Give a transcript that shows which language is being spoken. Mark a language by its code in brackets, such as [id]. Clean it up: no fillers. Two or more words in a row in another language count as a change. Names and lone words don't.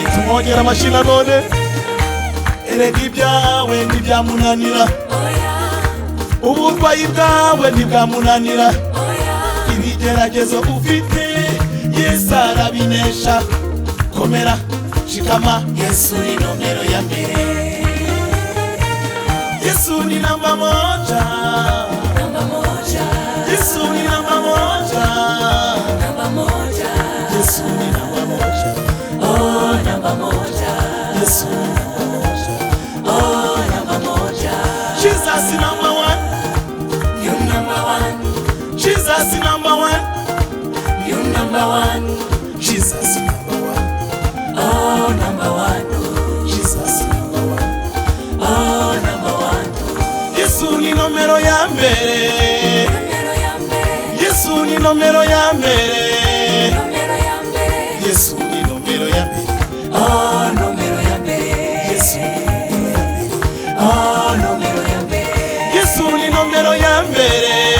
[rw] Tumwongera amashyi nanone. Erega ibyawe ntibyamunanira, uburwayi bwawe ntibwamunanira, ibigeragezo ufite Yesu arabinesha. Komera shikama, Yesu ni nomero ya mbere. [sw] Yesu ni namba moja, namba moja. Yesu ni namba moja, namba moja. Yesu ni namba moja, oh namba moja. Yesu ni namba moja, oh namba moja. [en] Jesus is number one, you number one. Jesus is number one, you number one. Jesus is number one, oh number one. Jesus is number one, oh number one. [rw] Yesu ni nomero ya mbere, Yesu ni nomero ya mbere, Yesu ni nomero ya mbere, oh nomero ya mbere, Yesu ni nomero ya mbere, oh nomero ya mbere, Yesu ni nomero ya mbere,